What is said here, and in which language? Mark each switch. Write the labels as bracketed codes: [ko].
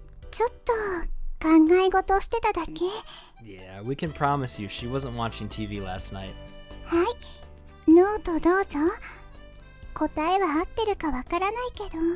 [ja] ちょっと考え事してただけ。 [en] Yeah, we can promise you she wasn't watching TV last night. [ja] はい、ノートどうぞ。答えは合ってるかわからないけど。